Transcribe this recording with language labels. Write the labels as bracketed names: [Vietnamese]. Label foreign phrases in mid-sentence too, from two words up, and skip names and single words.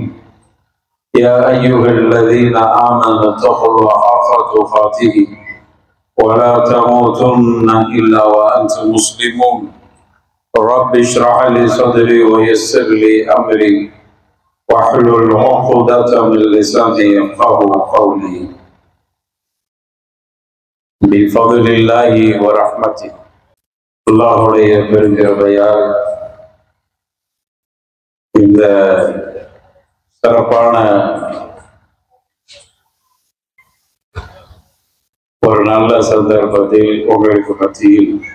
[Arabic] يا أيها الذين آمنوا اتقوا الله حق تقاته ولا تموتن إلا وأنتم مسلمون. رب اشرح لي صدري ويسر لي أمري واحلل عقدة من لساني يفقهوا قولي. بفضل الله ورحمته. [Tamil] அல்லாஹ்வுடைய பெருங்கிருபையால் இந்த சிறப்பான ஒரு நல்ல சந்தர்ப்பத்தில் உங்களுக்கு மத்தியில்